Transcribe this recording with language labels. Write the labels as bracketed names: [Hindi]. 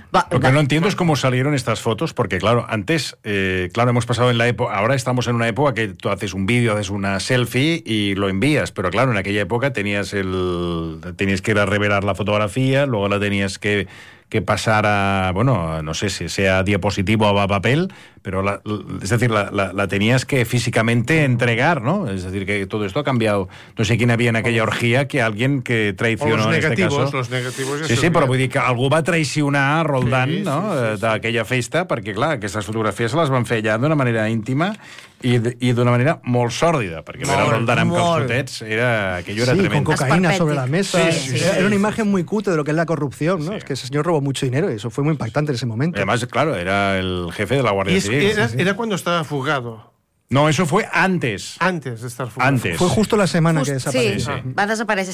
[Spanish] Lo que no entiendo es cómo salieron estas fotos, porque claro, antes, claro, hemos pasado en la época, ahora estamos en una época que tú haces un vídeo, haces una selfie y lo envías, pero claro, en aquella época tenías que ir a revelar la fotografía, luego la tenías que pasar a, bueno, no sé si sea diapositivo o a papel, pero la tenías que físicamente entregar, ¿no? Es decir, que todo esto ha cambiado. No sé quién había en aquella orgía que alguien que traicionó en este caso. Los negativos. [Catalan] Sí, sí, pero vull dir que algú va traicionar a Roldán, sí, no? Sí, sí, d'aquella festa, perquè, clar, aquestes fotografies se les van fer allà d'una manera íntima i d'una manera molt sòrdida, perquè veure Roldán amb calçotets era... [Spanish] Aquello era tremendo. Sí, con cocaína sobre la mesa. Sí, sí, sí, era una imagen muy cutre de lo que es la corrupció, ¿no? Sí. Es que ese señor robó mucho dinero, y eso fue muy impactante en ese momento. Además, claro, era el jefe de la Guardia Civil. Era cuando estaba fugado. No, eso fue antes. Antes de estar fugado. Antes. Fue justo la semana que desapareció. Sí, sí. Va a desaparecer.